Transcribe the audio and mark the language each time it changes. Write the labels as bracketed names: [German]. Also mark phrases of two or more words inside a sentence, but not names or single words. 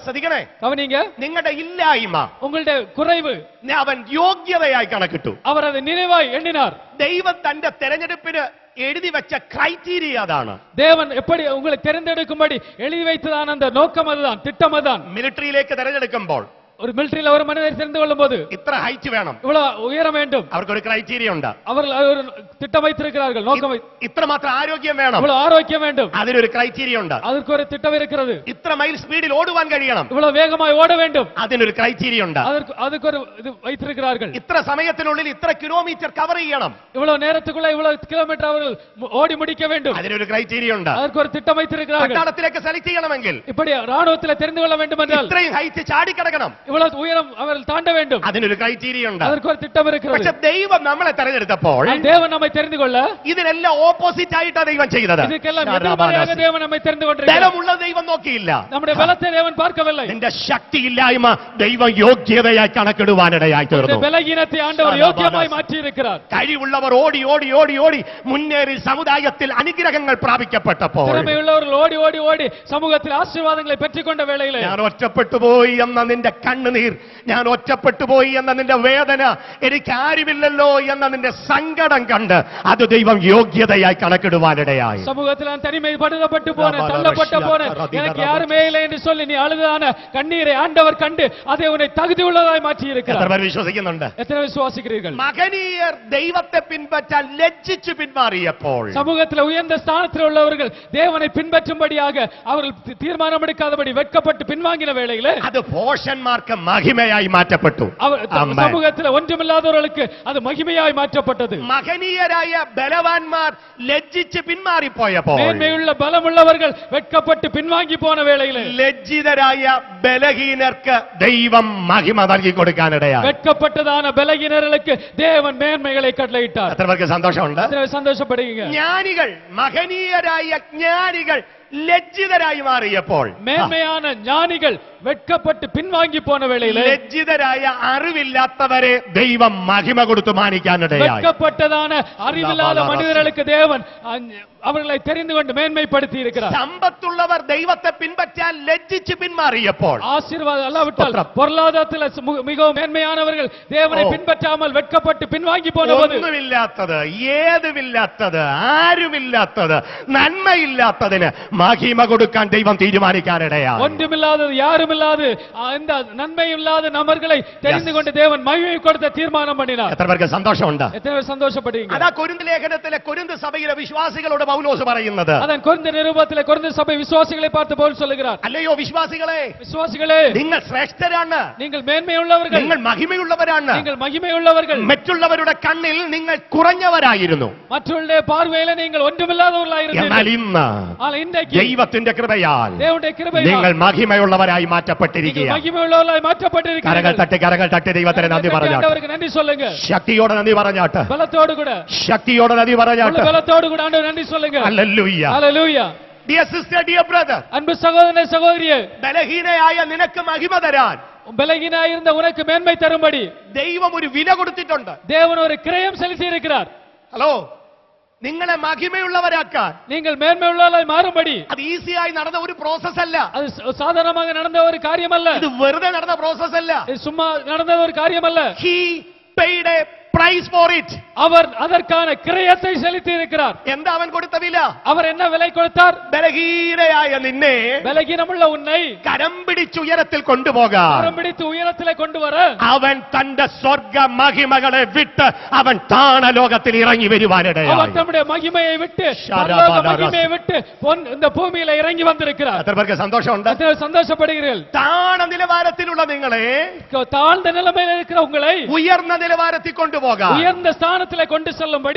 [Malayalam] ശ്രദ്ധിക്കണേ, [Tamil] கவனிங்க, [Malayalam] നിങ്ങളുടെ ഇല്ലായ്മ [Tamil] உங்களுடைய குறைவு [Malayalam] അവൻ യോഗ്യതയായി കണക്കിട്ടു. [Tamil] அவர் அதை நினைவாய் எண்ணினார். [Malayalam] ദൈവം തന്റെ തെരഞ്ഞെടുപ്പിന് എഴുതി വെച്ച ക്രൈറ്റീരിയ അതാണ്. [Tamil] தேவன் எப்படி உங்களை தேர்ந்தெடுக்கும்படி எழுதி வைத்ததான அந்த நோக்கம் அதுதான், திட்டம் அதுதான். [Malayalam] മിലിറ്ററിയിലേക്ക് തെരഞ്ഞെടുക്കുമ്പോൾ [Tamil] ஒரு மிலிட்டரியில ஒரு மனிதரை தெரிந்து கொள்ளும் போது [Malayalam] ഇത്ര ഹൈറ്റ് വേണം, [Tamil] இவ்வளவு உயரம் வேண்டும், [Malayalam] അവർക്കൊരു ക്രൈറ്റീരിയ ഉണ്ട്. [Tamil] அவர்கள் ஒரு திட்டம் வைத்திருக்கிறார்கள், நோக்கம் [Malayalam] ഇത്രമാത്രം ആരോഗ്യം വേണം, [Tamil] இவ்வளவு ஆரோக்கியம் வேண்டும், [Malayalam] അതിനൊരു ക്രൈറ്റീരിയ ഉണ്ട്. [Tamil] அதற்கு ஒரு திட்டம் இருக்கிறது. [Malayalam] ഇത്ര മൈൽ സ്പീഡിൽ ഓടുവാൻ കഴിയണം, [Tamil] இவ்வளவு வேகமாய் ஓட வேண்டும், [Malayalam] അതിനൊരു ക്രൈറ്റീരിയ ഉണ്ട്. [Tamil] அதுக்கு ஒரு இது வைத்திருக்கிறார்கள். [Malayalam] ഇത്ര സമയത്തിനുള്ളിൽ ഇത്ര കിലോമീറ്റർ കവർ ചെയ്യണം, [Tamil] இவ்வளவு நேரத்துக்குள்ள இவ்வளவு கிலோமீட்டர் அவர்கள் ஓடி முடிக்க வேண்டும், [Malayalam] അതിനൊരു ക്രൈറ്റീരിയ ഉണ്ട്. [Tamil] அதற்கு ஒரு திட்டம் வைத்திருக்கிறார்கள். [Malayalam] പട്ടാളത്തിലേക്ക് സെലക്ട് ചെയ്യണമെങ്കിൽ [Tamil] இப்படி ராணுவத்தில் தெரிந்து கொள்ள வேண்டும் என்றால் [Malayalam] ഇത്രയും ഹൈറ്റ് ചാടിക്കിടക്കണം, [Tamil] இவ்வளவு உயரம் அவர்கள் தாண்ட வேண்டும், [Malayalam] അതിനൊരു ക്രൈറ്റീരിയ ഉണ്ട്. [Tamil] அதற்கு ஒரு திட்டம் இருக்கிறது. [Malayalam] പക്ഷെ ദൈവം നമ്മളെ തെരഞ്ഞെടുത്തപ്പോൾ [Tamil] தேவன் நம்மை தெரிந்து கொள்ள [Malayalam] ഇതിനെല്ലാം ഓപ്പോസിറ്റ് ആയിട്ടാണ് ദൈവം ചെയ്തത്. [Tamil] இதுக்கெல்லாம் எதிர்மறையாக தேவன் நம்மை தெரிந்து கொண்டிருக்கிறார். [Malayalam] ബലമുള്ള ദൈവം നോക്കിയില്ല, [Tamil] நம்முடைய பலத்தை தேவன் பார்க்கவில்லை, [Malayalam] നിന്റെ ശക്തിയില്ലായ്മ ദൈവം യോഗ്യതയായി കണക്കിടുവാനിടയായി തീർന്നു. [Tamil] பலகீனத்தை ஆண்டவர் யோக்கியமாய் மாற்றி இருக்கிறார். [Malayalam] കഴിവുള്ളവർ ഓടി ഓടി ഓടി ഓടി മുന്നേറി സമുദായത്തിൽ അനുഗ്രഹങ്ങൾ പ്രാപിക്കപ്പെട്ടപ്പോൾ [Tamil] திறமையுள்ளவர்கள் ஓடி ஓடி ஓடி சமூகத்தில் ஆசீர்வாதங்களை பெற்றுக்கொண்ட வேளையிலே [Malayalam] ഞാൻ ഒറ്റപ്പെട്ടു പോയി എന്ന നിന്റെ കണ്ണുനീർ, ഞാൻ ഒറ്റപ്പെട്ടു പോയി എന്ന നിന്റെ വേദന, എനിക്ക് ആരുമില്ലല്ലോ എന്ന നിന്റെ സങ്കടം കണ്ട് അത് ദൈവം യോഗ്യതയായി കണക്കിടുവാനിടയായി. [Tamil] சமூகத்தில் நான் தனிமைப்படுத்தப்பட்டு போனேன், தள்ளப்பட்டு போனேன், எனக்கு யாருமே இல்லை என்று சொல்லி நீ அழுதான கண்ணீரை ஆண்டவர் கண்டு அதை உன்னை தகுதி உள்ளதாய் மாற்றி [Malayalam] എത്ര [Tamil] இருக்கிறார். [Malayalam] പേർ വിശ്വസിക്കുന്നുണ്ട്? [Tamil] எத்தனை விசுவாசிக்கிறீர்கள்? [Malayalam] മഹനീയർ ദൈവത്തെ പിൻപറ്റാൻ ലജ്ജിച്ചു പിന്മാറിയപ്പോൾ [Tamil] சமூகத்தில் உயர்ந்த ஸ்தானத்தில் உள்ளவர்கள் தேவனை பின்பற்றும்படியாக அவர்கள் தீர்மானம் எடுக்காதபடி வெட்கப்பட்டு பின்வாங்கின வேளையிலே [Malayalam] അത് ഭോഷന്മാർക്ക് മഹിമയായി മാറ്റപ്പെട്ടു. ആമേൻ. [Tamil] சமூகத்தில் ஒன்றுமில்லாதவர்களுக்கு அது மகிமையாய் மாற்றப்பட்டது. [Malayalam] മഹനീയരായ ബലവാന്മാർ ലജ്ജിച്ച് പിന്മാറിപ്പോയപ്പോൾ [Tamil] மேன்மையுள்ள பலமுள்ளவர்கள் வெட்கப்பட்டு பின்வாங்கி போன வேளையிலே [Malayalam] ലജ്ജിതരായ ബലഹീനർക്ക് ദൈവം മഹിമ നൽകി കൊടുക്കാനിടയായി. [Tamil] வெட்கப்பட்டதான பலகீனர்களுக்கு தேவன் மேன்மைகளை கட்டளையிட்டார். [Malayalam] എത്ര പേർക്ക് സന്തോഷമുണ്ട്? [Tamil] சந்தோஷப்படுங்க. [Malayalam] ജ്ഞാനികൾ, മഹനീയരായ ജ്ഞാനികൾ ലജ്ജിതരായി മാറിയപ്പോൾ, [Tamil] மேன்மையான ஞானிகள் வெட்கப்பட்டு பின்வாங்கி போன வேளையிலே [Malayalam] ലജ്ജിതരായ അറിവില്ലാത്തവരെ ദൈവം മഹിമ കൊടുത്തു മാനിക്കാനിടയായി. [Tamil] வெட்கப்பட்டதான அறிவில்லாத மனிதர்களுக்கு தேவன் அவர்களை தெரிந்து கொண்டு மேன்மைப்படுத்தி இருக்கிறார். [Malayalam] സമ്പത്തുള്ളവർ ദൈവത്തെ പിൻപറ്റാൻ ലജ്ജിച്ച് പിന്മാറിയപ്പോൾ, [Tamil] ஆசீர்வாதம் அல்லாவிட்டால் பொருளாதாரத்தில் மிகவும் மேன்மையானவர்கள் தேவனை பின்பற்றாமல் வெட்கப்பட்டு பின்வாங்கி போனபோது [Malayalam] ഒന്നുമില്ലാത്തത്, ഏതുമില്ലാത്തത്, ആരുമില്ലാത്തത്, നന്മയില്ലാത്തതിന് മഹിമ കൊടുക്കാൻ ദൈവം തീരുമാനിക്കാനിടയായി. [Tamil] ஒன்றுமில்லாதது, யாருமில்லாது, இந்த நன்மையில்லாத நபர்களை தெரிந்து கொண்டு தேவன் மகிமை கொடுத்த தீர்மானம் பண்ணினார். [Malayalam] എത്ര പേർക്ക് സന്തോഷമുണ്ട്? [Tamil] எத்தனை பேர் சந்தோஷப்படுவீங்க? [Malayalam] അതാ കൊരിന്ത് ലേഖനത്തിലെ കൊരിന്ത് സഭയിലെ വിശ്വാസികളോട് പൗലോസ് പറയുന്നത്. [Tamil] அதன் கொரிந்து நிருபத்திலே கொரிந்து சபை விசுவாசிகளை பார்த்து பவுல் சொல்லுகிறார், [Malayalam] അല്ലയോ വിശ്വാസികളെ, [Tamil] விசுவாசிகளே, [Malayalam] നിങ്ങൾ ശ്രേഷ്ഠരാണ്, [Tamil] நீங்கள் மேன்மையுள்ளவர்கள், [Malayalam] നിങ്ങൾ மகிமையுള്ളവരാണ്, [Tamil] நீங்கள் மகிமையுள்ளவர்கள், [Malayalam] മറ്റുള്ളവരുടെ കണ്ണിൽ നിങ്ങൾ കുറഞ്ഞവരായിരുന്നു, [Tamil] மற்றவர்களுடைய பார்வையில நீங்கள் ஒன்றுமில்லாதவர்களாய் [Malayalam] എന്നാൽ [Tamil] இருந்தீர்கள். [Malayalam] ഇന്ന് [Tamil] ஆனால் இன்றைக்கு [Malayalam] ദൈവത്തിന്റെ കൃപയാൽ [Tamil] தேவனுடைய கிருபையால் [Malayalam] നിങ്ങൾ മഹിമയുള്ളവരായി [Tamil] நீங்கள் [Malayalam] മാറ്റപ്പെട്ടിരിക്കുക. [Tamil] மகிமையுள்ளவர்களாய் மாற்றப்பட்டிருக்கிறீர்கள். [Malayalam] കരകൾ തട്ടി ദൈവത്തിന് നന്ദി പറഞ്ഞാട്ട്, [Tamil] ஆண்டவருக்கு நன்றி சொல்லுங்க. [Malayalam] ശക്തിയോടെ നന്ദി പറഞ്ഞാട്ട്, [Tamil] பலத்தோடு கூட, [Malayalam] ശക്തിയോടെ നന്ദി പറഞ്ഞാട്ട്. [Tamil] பலத்தோடு கூட ஆண்டவர் நன்றி சொல்லுங்க. [Malayalam] ഹല്ലേലൂയ. [Tamil] ஹல்லேலூயா. [English] Dear sister, dear brother, [Tamil] அன்பு சகோதரனே, சகோதரியே, [Malayalam] ബലഹീനയായ നിനക്ക് മഹിമ തരാൻ [Tamil] பலகீனாயிருந்த உனக்கு மேன்மை தரும்படி [Malayalam] ദൈവം ഒരു വില കൊടുത്തിട്ടുണ്ട്. [Tamil] தேவன் ஒரு கிரயம் செலுத்தி இருக்கிறார். [Malayalam] ഹലോ, നിങ്ങളെ മഹിമയുള്ളവരാക്കാൻ [Tamil] நீங்கள் மேன்மை உள்ளவர்களாய் மாறும்படி [Malayalam] അത് ഈസിയായി നടന്ന ഒരു പ്രോസസ് അല്ല. [Tamil] அது சாதாரணமாக நடந்த ஒரு காரியம் அல்ல. [Malayalam] ഇത് വെറുതെ നടന്ന പ്രോസസ് അല്ല. [Tamil] இது சும்மா நடந்த ஒரு காரியம் அல்ல. [English] He paid a price for it. [Tamil] அவர் அதற்கான கிரயத்தை செலுத்தி இருக்கிறார். [Malayalam] എന്താ അവൻ കൊടുത്ത വില? [Tamil] அவர் என்ன விலை கொடுத்தார்? [Malayalam] ബലഹീനയായ നിന്നെ [Tamil] பலகீனமுள்ள உன்னை [Malayalam] കരം പിടിച്ചുയരത്തിൽ കൊണ്ടുപോകാൻ [Tamil] கரம் பிடித்து உயரத்திலே கொண்டு வர [Malayalam] അവൻ തന്റെ സ്വർഗ മഹിമകളെ വിട്ട് അവൻ താണലോകത്തിൽ ഇറങ്ങി [Tamil] அவர் [Malayalam] വരുവാനിടയായി. [Tamil] தம்முடைய மகிமையை விட்டு, பரலோக மகிமையை விட்டு இந்த பூமியில இறங்கி வந்திருக்கிறார். [Malayalam] എത്ര പേർക്ക് സന്തോഷമുണ്ട്? [Tamil] எத்தனை சந்தோஷப்படுகிறீர்கள்? [Malayalam] താണ നിലവാരത്തിലുള്ള നിങ്ങളെ [Tamil] தாழ்ந்த நிலைமையில் இருக்கிற உங்களை [Malayalam] ഉയർന്ന നിലവാരത്തിൽ കൊണ്ടുപോകാൻ [Tamil] உயர்ந்த ஸ்தானத்திலே கொண்டு செல்லும்படி